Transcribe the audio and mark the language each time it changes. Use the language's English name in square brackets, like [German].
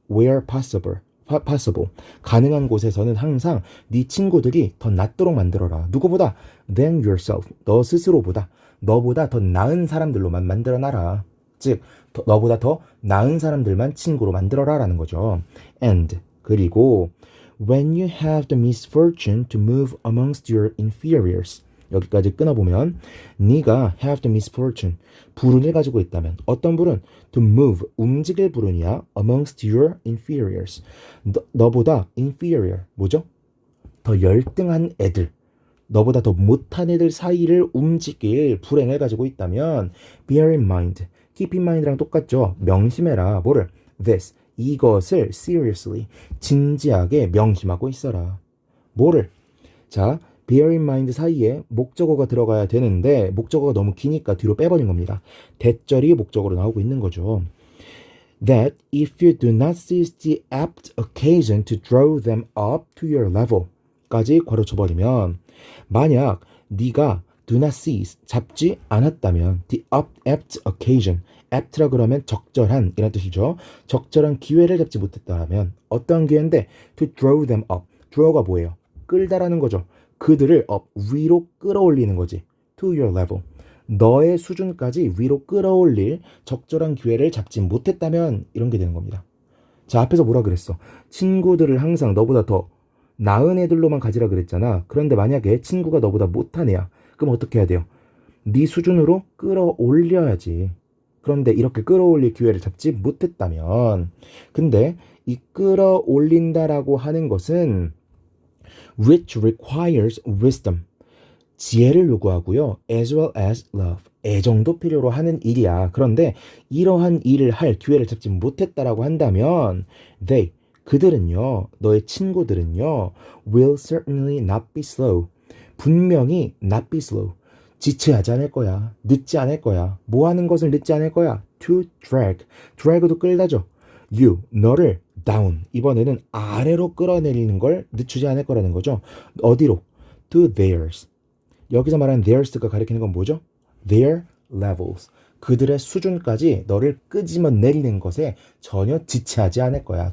[English] where possible. [Korean] 가능한 곳에서는 항상 네 친구들이 더 낫도록 만들어라. 누구보다? [English] than yourself. [Korean] 너 스스로보다. 너보다 더 나은 사람들로만 만들어놔라. 즉 너보다 더 나은 사람들만 친구로 만들어라라는 거죠. [English] and [Korean] 그리고 [English] when you have the misfortune to move amongst your inferiors. [Korean] 여기까지 끊어보면 네가 [English] have the misfortune, [Korean] 불운을 가지고 있다면 어떤 불운? [English] to move, [Korean] 움직일 불운이야 [English] amongst your inferiors. [Korean] 너보다 inferior, 뭐죠? 더 열등한 애들, 너보다 더 못한 애들 사이를 움직일 불행을 가지고 있다면 [English] bear in mind, keep in mind [Korean] 랑 똑같죠? 명심해라. 뭐를? this, 이것을 seriously, 진지하게 명심하고 있어라. 뭐를? 자, bear in mind 사이에 목적어가 들어가야 되는데 목적어가 너무 기니까 뒤로 빼버린 겁니다. 대절이 목적어로 나오고 있는 거죠. [English] That if you do not seize the apt occasion to draw them up to your level [Korean] 까지 괄호쳐버리면 만약 네가 [English] do not seize, [Korean] 잡지 않았다면 [English] the apt occasion, [Korean] apt라 그러면 적절한 이란 뜻이죠. 적절한 기회를 잡지 못했다면 어떤 기회인데 [English] to draw them up, [Korean] draw가 뭐예요? 끌다라는 거죠. 그들을 up, 위로 끌어올리는 거지. [English] to your level, [Korean] 너의 수준까지 위로 끌어올릴 적절한 기회를 잡지 못했다면 이런 게 되는 겁니다. 자, 앞에서 뭐라 그랬어? 친구들을 항상 너보다 더 나은 애들로만 가지라 그랬잖아. 그런데 만약에 친구가 너보다 못한 애야. 그럼 어떻게 해야 돼요? 네 수준으로 끌어올려야지. 그런데 이렇게 끌어올릴 기회를 잡지 못했다면, 근데 이 끌어올린다라고 하는 것은 [English] which requires wisdom, [Korean] 지혜를 요구하고요. [English] as well as love, [Korean] 애정도 필요로 하는 일이야. 그런데 이러한 일을 할 기회를 잡지 못했다라고 한다면 they, 그들은요, 너의 친구들은요, [English] will certainly not be slow, [Korean] 분명히 not be slow, 지체하지 않을 거야. 늦지 않을 거야. 뭐 하는 것을 늦지 않을 거야? to drag, drag도 끌다죠. [English] you, 너를 down, [Korean] 이번에는 아래로 끌어내리는 걸 늦추지 않을 거라는 거죠. 어디로? [English] to theirs. [Korean] 여기서 말하는 theirs가 가리키는 건 뭐죠? [English] their levels. [Korean] 그들의 수준까지 너를 끄집어 내리는 것에 전혀 지체하지 않을 거야.